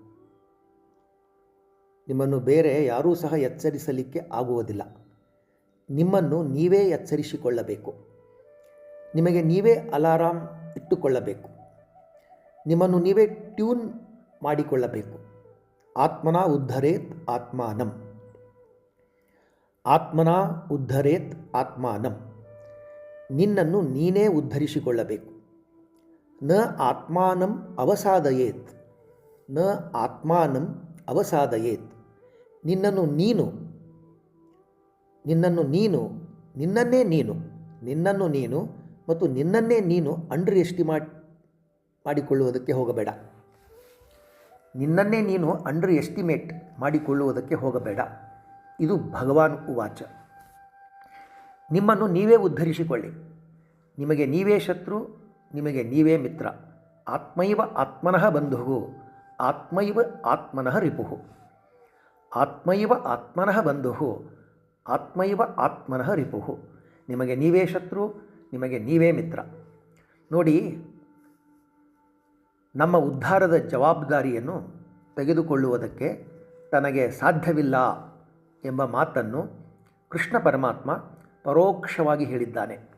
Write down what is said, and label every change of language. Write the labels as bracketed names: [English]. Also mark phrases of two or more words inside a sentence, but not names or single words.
[Kannada] ನಿಮ್ಮನ್ನು ಬೇರೆ ಯಾರೂ ಸಹ ಎಚ್ಚರಿಸಲಿಕ್ಕೆ ಆಗುವುದಿಲ್ಲ. ನಿಮ್ಮನ್ನು ನೀವೇ ಎಚ್ಚರಿಸಿಕೊಳ್ಳಬೇಕು. ನಿಮಗೆ ನೀವೇ ಅಲಾರಾಮ್ ಇಟ್ಟುಕೊಳ್ಳಬೇಕು. ನಿಮ್ಮನ್ನು ನೀವೇ ಟ್ಯೂನ್ ಮಾಡಿಕೊಳ್ಳಬೇಕು. [Sanskrit] ಆತ್ಮನ ಉದ್ಧರೇತ್ ಆತ್ಮಾನಂ. ಆತ್ಮನ ಉದ್ಧರೇತ್ ಆತ್ಮಾನಂ. [Kannada] ನಿನ್ನನ್ನು ನೀನೇ ಉದ್ಧರಿಸಿಕೊಳ್ಳಬೇಕು. [Sanskrit] ನ ಆತ್ಮಾನಂ ಅವಸಾದಯೇತ್. ನ ಆತ್ಮಾನಂ ಅವಸಾದಯೇತ್. [Kannada] ನಿನ್ನನ್ನು ನೀನು ಮತ್ತು ನಿನ್ನನ್ನೇ ನೀನು [English] under estimate [Kannada] ಮಾಡಿಕೊಳ್ಳುವುದಕ್ಕೆ ಹೋಗಬೇಡ. ನಿನ್ನನ್ನೇ ನೀನು [English] under estimate [Kannada] ಮಾಡಿಕೊಳ್ಳುವುದಕ್ಕೆ ಹೋಗಬೇಡ. ಇದು [Sanskrit] ಭಗವಾನ್ ಉವಾಚ. [Kannada] ನಿಮ್ಮನ್ನು ನೀವೇ ಉದ್ಧರಿಸಿಕೊಳ್ಳಿ. ನಿಮಗೆ ನೀವೇ ಶತ್ರು, ನಿಮಗೆ ನೀವೇ ಮಿತ್ರ. [Sanskrit] ಆತ್ಮೈವ ಆತ್ಮನಃ ಬಂಧುಃ, ಆತ್ಮೈವ ಆತ್ಮನಃ ರಿಪುಃ. ಆತ್ಮೈವ ಆತ್ಮನಃ ಬಂಧುಃ, ಆತ್ಮೈವ ಆತ್ಮನಃ ರಿಪುಃ. [Kannada] ನಿಮಗೆ ನೀವೇ ಶತ್ರು, ನಿಮಗೆ ನೀವೇ ಮಿತ್ರ. ನೋಡಿ, ನಮ್ಮ ಉದ್ಧಾರದ ಜವಾಬ್ದಾರಿಯನ್ನು ತೆಗೆದುಕೊಳ್ಳುವುದಕ್ಕೆ ತನಗೆ ಸಾಧ್ಯವಿಲ್ಲ ಎಂಬ ಮಾತನ್ನು ಕೃಷ್ಣ ಪರಮಾತ್ಮ ಪರೋಕ್ಷವಾಗಿ ಹೇಳಿದ್ದಾನೆ.